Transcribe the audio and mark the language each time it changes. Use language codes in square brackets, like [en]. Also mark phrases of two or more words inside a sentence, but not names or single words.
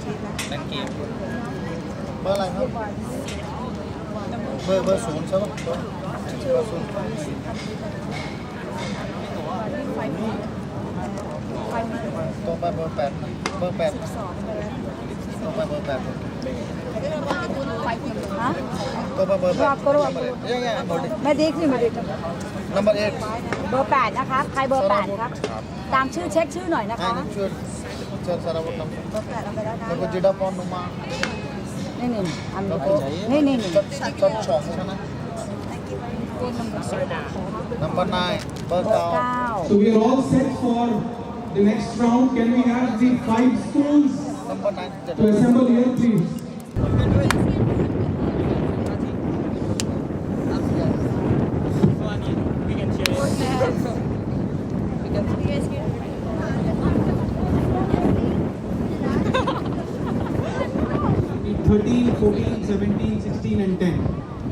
[th] เบอร์อะไรครับเบอร์0ใช่ไหมเบอร์0ต่อไปเบอร์8เบอร์8ต่อไปเบอร์8 ฮะ ต่อไปเบอร์8 [hi] आप करो आप मैं देख रही हूँ नंबर 8 [th] เบอร์ 8 นะคะ ใครเบอร์ 8 ครับ ตามชื่อเช็คชื่อหน่อยนะคะ ช่วยเชิญสารวัตรนำ เบอร์ 8 เอาไปแล้วนะ แล้วก็จิดาพรลงมา นี่อัน แล้วก็ นี่ จัดช่องใช่ไหม number 9 เบอร์ 9 9 [en] So we are all set for the next round. Can we have the 5 schools number 9 to assemble here, please? We can share. 13, 14, 17, 16 and 10.